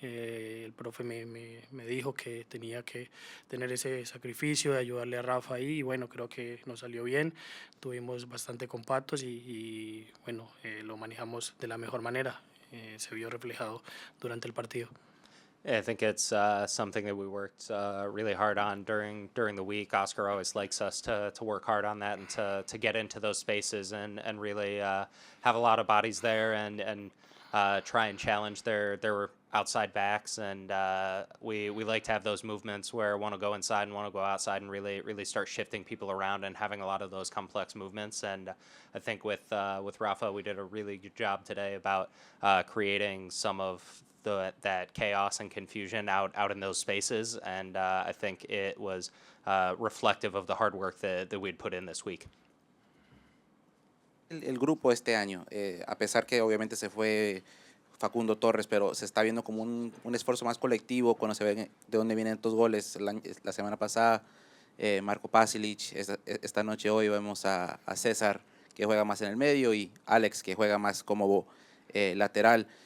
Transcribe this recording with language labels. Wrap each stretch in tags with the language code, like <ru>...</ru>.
<es>El profe me dijo que tenía que tener ese sacrificio de ayudarle a Rafa ahí y bueno, creo que nos salió bien, tuvimos bastante compactos y bueno, lo manejamos de la mejor manera, se vio reflejado durante el partido.</es> <en>Yeah, I think it's something that we worked really hard on during the week. Oscar always likes us to work hard on that and to get into those spaces and really have a lot of bodies there and try and challenge their outside backs. And we like to have those movements where one will go inside and one will go outside and really start shifting people around and having a lot of those complex movements. And I think with Rafa, we did a really good job today about creating some of that chaos and confusion out in those spaces, and I think it was reflective of the hard work that we'd put in this week.</en> <es>El grupo este año, a pesar que obviamente se fue Facundo Torres, pero se está viendo como un esfuerzo más colectivo cuando se ve de dónde vienen estos goles. La semana pasada, Marco Pasilic, esta noche hoy vemos a César, que juega más en el medio, y Alex, que juega más como lateral.</es>